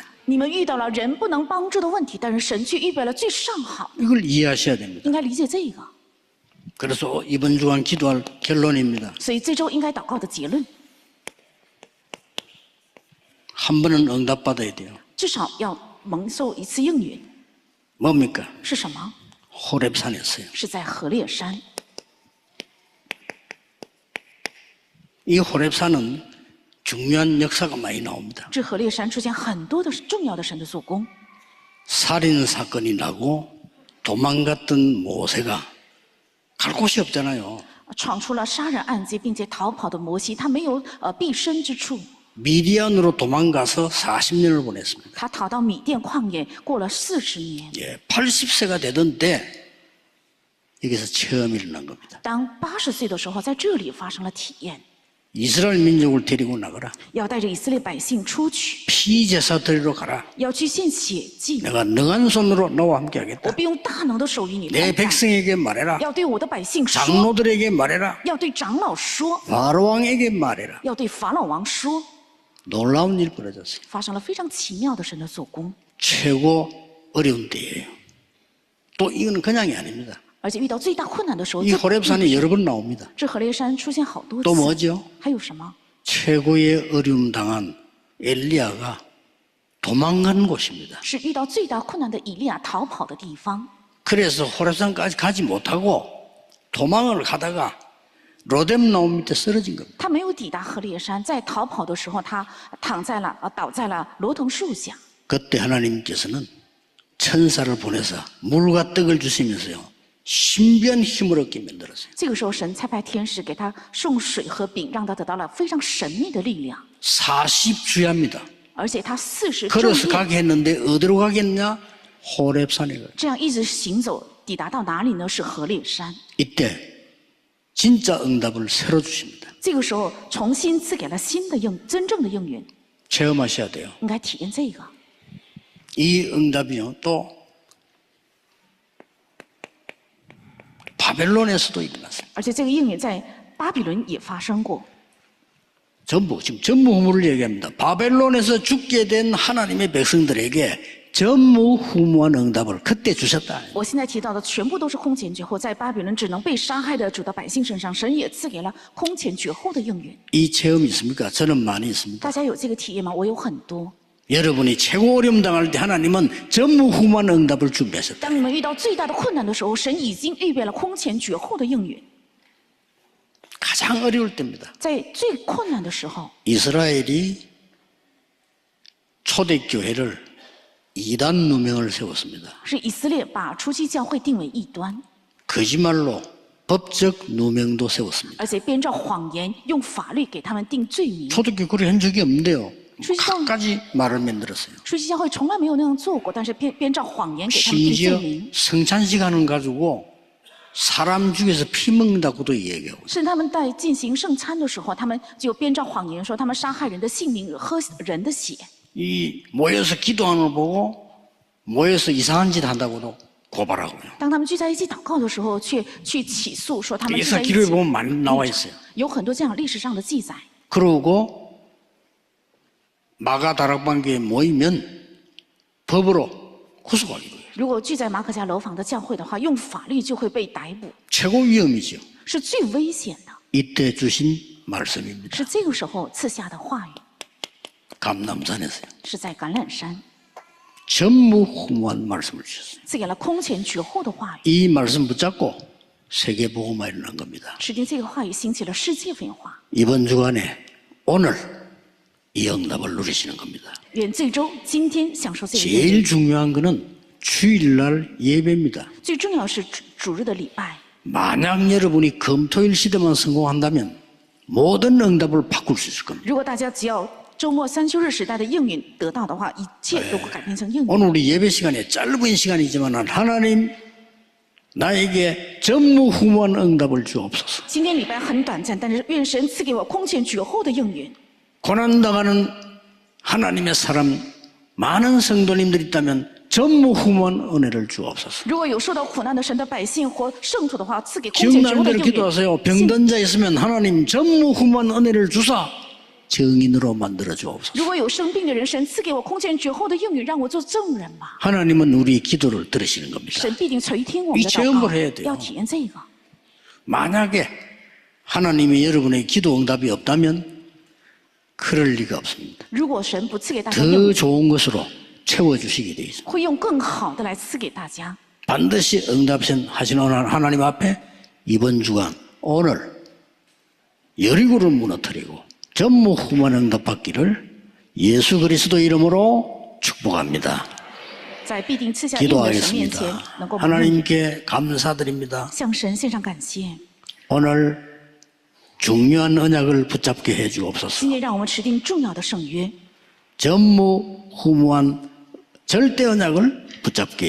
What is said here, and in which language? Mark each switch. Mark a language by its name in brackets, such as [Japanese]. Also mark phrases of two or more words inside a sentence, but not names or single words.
[Chinese] 你们遇到了人不能帮助的问题，但是神却预备了最上好， [Korean] 이걸 이해하셔야 됩니다. [Chinese] 应该理解这个。 [Korean] 그래서 이번 주간 기도할 결론입니다. [Chinese] 所以这周应该祷告的结论， [Korean] 한 번은 응답받아야 돼요. [Chinese] 至少要蒙受一次应允。 [Korean] 뭡니까? [Chinese] 是什么？ [Korean] 호렙산이었어요. [Chinese] 是在何烈山。 [Korean] 이 호렙산은 중요한 역사가 많이 나옵니다. [Chinese] 这何烈山出现很多的重要的神的做工， [Korean] 살인 사건이 나고 도망갔던 모세가 갈 곳이 없잖아요. [Chinese] 闯出了杀人案件，并且逃跑的摩西，他没有避身之处。 [Korean] 미디안으로 도망가서 40년을 보냈습니다. [Chinese] 他逃到米甸旷野，过了40年。 [Korean] 예, 80세가 되던 때 여기서 처음 일어난 겁니다. [Chinese] 当80岁的时候，在这里发生了体验， [Korean] 이스라엘 민족을 데리고 나가라. [Chinese] 要带着以色列百姓出去， [Korean] 피제사 드리러 가라. [Chinese] 要去献血祭。 [Korean] 내가 능한 손으로 너와 함께 [Chinese] 我 [Korean] 하겠다. [Chinese] 必用大能的手与你 [Korean] 내 [Chinese] 同在， [Korean] 백성에게 말해라. [Chinese] 要对我的百姓说， [Korean] 장로들에게 말해라. [Chinese] 要对长老说， [Korean] 바로왕에게 말해라. [Chinese] 要对法老王说。 [Korean] 놀라운 일 벌어졌어요. [Chinese] 发生了非常奇妙的神的做工， [Korean] 최고 어려운 때예요. 또 이거는 그냥이 아닙니다. [Chinese] 而且遇到最大困难的时候， [Korean] 이 호렙산이 여러 번 나옵니다. [Chinese] 这何烈山出现好多 [Korean] 또 [Chinese] 次。 [Korean] 뭐죠? [Chinese] 还有什么？ [Korean] 최고의 어려움 당한 엘리야가 도망간 곳입니다. [Chinese] 是遇到最大困难的以利亚逃跑的地方。 [Korean] 그래서 호렙산까지 가지 못하고 도망을 가다가 로뎀 나무 밑에 쓰러진 겁니다. [Chinese] 他没有抵达何烈山，在逃跑的时候，他倒在了罗藤树下。 [Korean] 그때 하나님께서는 천사를 보내서 물과 떡을 주시면서요. 신비한 힘을 얻게 만들었어요. [Chinese] 这个时候，神差派天使给他送水和饼，让他得到了非常神秘的力量。 [Korean] 40주야입니다. [Chinese] 而且他40 [Korean] 걸어서 [Chinese] 昼夜 [Korean] 가게 했는데 어디로 가겠냐? 호렙산에 가요. [Chinese] 这样一直行走，抵达到哪里呢？是何烈山。 [Korean] 이때 진짜 응답을 새로 주십니다. [Chinese] 这个时候，重新赐给了新的真正的应允， [Korean] 체험하셔야 돼요. [Chinese] 应该体验这个。 [Korean] 이 응답이요. 또 바벨론에서도 일어났습니다. [Chinese] 而且这个应允在巴比伦也发生过。 [Korean] 지금 전무후무를 얘기합니다. 바벨론에서 죽게 된 하나님의 백성들에게 전무후무한 응답을 그때 주셨다. [Chinese] 我现在提到的全部都是空前绝后，在巴比伦只能被杀害的主的百姓身上，神也赐给了空前绝后的应允。 [Korean] 이 체험이 있습니까? 저는 많이 있습니다. [Chinese] 大家有这个体验吗？我有很多。 [Korean] 여러분이 최고 어려움 당할 때 하나님은 전무후무한 응답을 준비하셨다. [Chinese] 当你们遇到最大的困难的时候，神已经预备了空前绝后的应允。 [Korean] 가장 어려울 때입니다. [Chinese] 在最困难的时候， [Korean] 이스라엘이 초대교회를 이단 누명을 세웠습니다. [Chinese] 是以色列把初期教会定为异端， [Korean] 거짓말로 법적 누명도 세웠습니다. [Chinese] 而且编造谎言，用法律给他们定罪名。 [Korean] 초대교회 그렇게 한 적이 없는데요. 출시성- 갖가지 말을 만들었어요. [Chinese] 初期教会从来没有那样做过，但是编造谎言给他们定罪 [Korean] 심지어 [Chinese] 名， [Korean] 성찬시간을 가지고 사람 중에서 피 먹는다고도 얘기하고 [Chinese] 甚至他们在进行圣餐的时候，他们就编造谎言说他们杀害人的性命，喝人的血。 [Korean] 이 모여서 기도하는 걸 보고 모여서 이상한 짓 한다고도 고발하고요. [Chinese] 当他们聚在一起祷告的时候，却去起诉说他们聚 [Korean] 그래서 [Chinese] 在一 [Korean] 기록에 [Chinese] 起， [Korean] 보면 많이 나와 있어요. [Chinese] 有很多这样历史上的记载。 [Korean] 그러고 마가 다락방교에 모이면 법으로 구속하기도 해요. [Chinese] 如果聚在马可家楼房的教会的话，用法律就会被逮捕， [Korean] 최고 위험이죠. [Chinese] 是最危险的。 [Korean] 이때 주신 말씀입니다. [Chinese] 是这个时候赐下的话语， [Korean] 감남산에서요. [Chinese] 是在橄榄山 [Korean] 전무후무한 말씀을 주셨어요. [Chinese] 赐给了空前绝后的话语， [Korean] 이 말씀 붙잡고 세계복음화 일어난 겁니다. [Chinese] 指定这个话语兴起了世界文化。 [Korean] 이번 주간에 오늘 이 응답을 누리시는 겁니다. [Chinese] 愿这周今天享受这个应 [Korean] 제일 [Chinese] 允。 [Korean] 중요한 것은 주일날 예배입니다. [Chinese] 最重要是主日的礼拜。 [Korean] 만약 여러분이 금토일 시대만 성공한다면 모든 응답을 바꿀 수 있을 겁니다. [Chinese] 如果大家只要周末三休日时代的应允得到的话，一切都会改变成应允。 [Korean] 오늘 우리 예배 시간에 짧은 시간이지만 하나님 나에게 전무후무한 응답을 주옵소서. [Chinese] 今天礼拜很短暂，但是愿神赐给我空前绝后的应允。 [Korean] 고난당하는 하나님의 사람 많은 성도님들이 있다면 전무후무한 은혜를 주옵소서. [Chinese] 如果有受到苦难的神的百姓或圣徒的话，赐给空前绝 [Korean] 기억나는 [Chinese] 后的 [Korean] 대로 [Chinese] 应允。 [Korean] 기도하세요. 병든 자 있으면 하나님 전무후무한 은혜를 주사 정인으로 만들어 주옵소서. [Chinese] 如果有生病的人，神赐给我空前绝后的应允，让我做证人吧。 [Korean] 하나님은 우리 기도를 들으시는 겁니다. [Chinese] 神必定垂听我们的 [Korean] 이 체험을 [Chinese] 祷 [Korean] 해야 [Chinese] 告， [Korean] 돼요. [Chinese] 要体验这个。 [Korean] 만약에 하나님이 여러분의 기도 응답이 없다면 그럴 리가 없습니다. [Chinese] 如果神不赐给大家应 [Korean] 더 [Chinese] 允， [Korean] 좋은 것으로 채워주시게 돼 있습니다. [Chinese] 会用更好的来赐给大家。 [Korean] 반드시 응답하시는 하나님 앞에 이번 주간 오늘 여리고를 무너뜨리고 전무후무한 응답받기를 예수 그리스도 이름으로 축복합니다. [Chinese] 在必定赐下应允的神面前， [Korean] 기도하겠습니다. [Chinese] 能够蒙恩 [Korean] 하나님께 감사드립니다. [Chinese] 向神献上感谢。 [Korean] 오늘 중요한 언약을 붙잡게 해 주옵소서. [Chinese] 今年让我们持定重要的圣约， [Korean] 전무후무한 절대 언약을 붙잡게 해